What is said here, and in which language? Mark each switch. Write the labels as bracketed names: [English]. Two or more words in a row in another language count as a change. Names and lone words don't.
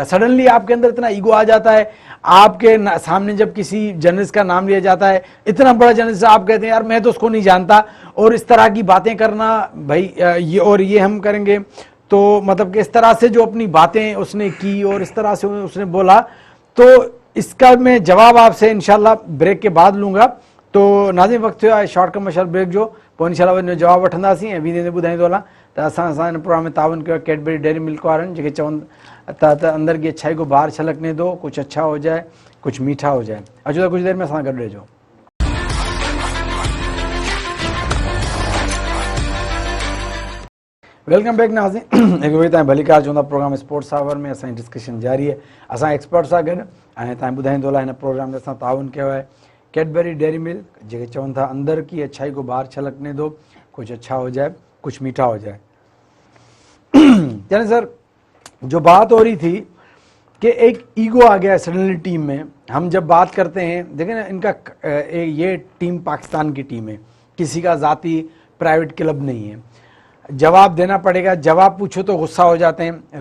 [Urdu] سڈنلی آپ کے اندر اتنا ایگو آ جاتا ہے، آپ کے سامنے جب کسی جرنلسٹ کا نام لیا جاتا ہے، اتنا بڑا جرنلسٹ، آپ کہتے ہیں یار میں تو اس کو نہیں جانتا، اور اس طرح کی باتیں کرنا بھائی، یہ ہم کریں گے، تو مطلب کہ اس طرح سے جو اپنی باتیں اس نے کی اور اس طرح سے اس نے بولا، تو اس کا میں جواب آپ سے ان شاء اللہ بریک کے بعد لوں گا. [Sindhi] तो नाज़िम वक्त थियो [English] short commercial break [Sindhi] जो, पोइ इंशाल्लाह वञो जवाब वठंदासीं ऐं वीरे ॿुधाईंदो हलां त असां हिन प्रोग्राम में तावन कयो कैडबरी डेयरी मिल्क वारनि, जेके चवनि त [Urdu] اندر کی اچھائی کو باہر چھلکنے دو، کچھ اچھا ہو جائے، کچھ میٹھا ہو جائے, [Sindhi] कुछ मीठा हो जाए। अचो त कुछ देर में असां गॾु रहिजो। [English] welcome back [Sindhi] नाज़िम, एक बार तव्हां भलीकार चवंदा प्रोग्राम स्पोर्ट्स आवर में असांजी डिस्कशन जारी है, असां एक्सपर्ट सां गॾु, ऐं तव्हां ॿुधाईंदो हलां हिन प्रोग्राम में असां ताउन कयो आहे कैडबरी डेयरी मिल्क, जेके चवनि था [Urdu] اندر کی اچھائی کو باہر چھلکنے دو، کچھ اچھا ہو جائے، کچھ میٹھا ہو جائے, [Sindhi] कुछ मीठा हो जाए। [Urdu] یعنی سر جو بات ہو رہی تھی کہ ایک ایگو آ گیا ہے سڈنلی ٹیم میں. ہم جب بات کرتے ہیں، دیکھیں نا، ان کا یہ ٹیم پاکستان کی ٹیم ہے، کسی کا ذاتی [English] private club [Urdu] نہیں ہے، جواب دینا پڑے گا، جواب پوچھو تو غصہ ہو جاتے ہیں.